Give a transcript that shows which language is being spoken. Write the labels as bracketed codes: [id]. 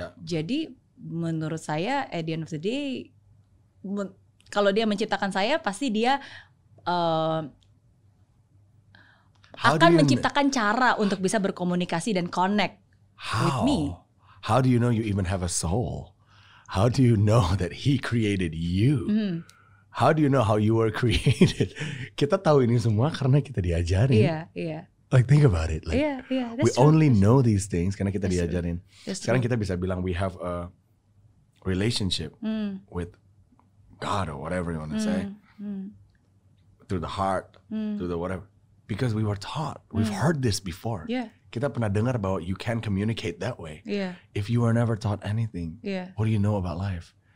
[id] Jadi menurut saya at the end of the day, kalau dia menciptakan saya pasti dia akan menciptakan cara untuk bisa berkomunikasi dan [en] connect with me. How do you know you even have a soul? How do you know that he created you? How do you know how you were created? [id] Kita tahu ini semua karena kita diajarin. [en] Like think about it. Like, we only know these things [id] karena kita diajarin. Sekarang kita bisa bilang [en] we have a relationship with God or whatever you want to say. Through the heart, through the whatever. Because we were taught. We've heard this before. [id] Kita pernah dengar bahwa [en] you can communicate that way. If you were never taught anything, what do you know about life?